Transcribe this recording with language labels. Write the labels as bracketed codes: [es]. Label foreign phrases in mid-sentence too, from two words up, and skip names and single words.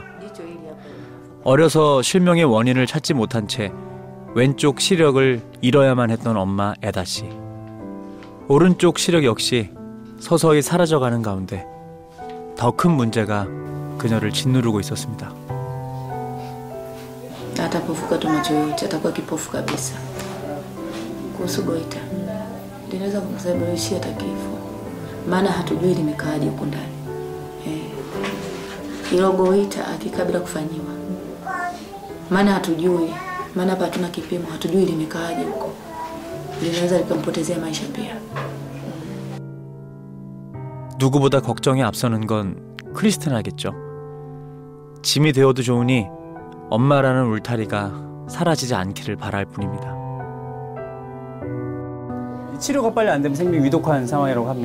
[ko] 어려서 실명의 원인을 찾지 못한 채 왼쪽 시력을 잃어야만 했던 엄마 에다 씨. 오른쪽 시력 역시 서서히 사라져가는 가운데 더 큰 문제가 그녀를 짓누르고 있었습니다. [sw] Atapofuka macho yote atakuwa kipofu kabisa. Kuhusu goita linaweza kumsababishia hata kifo, maana hatujui limekaaje huko ndani. Hilo goita akikaa bila kufanyiwa, maana hatujui, maana hapa hatuna kipimo, hatujui limekaaje huko, linaweza likampotezea maisha pia. [ko] 누구보다 걱정이 앞서는 건 크리스티나겠죠. 짐이 되어도 좋으니 엄마라는 울타리가 사라지지 않기를 바랄 뿐입니다. 치료가 빨리 안 되면 생명이 위독한 상황이라고 합니다.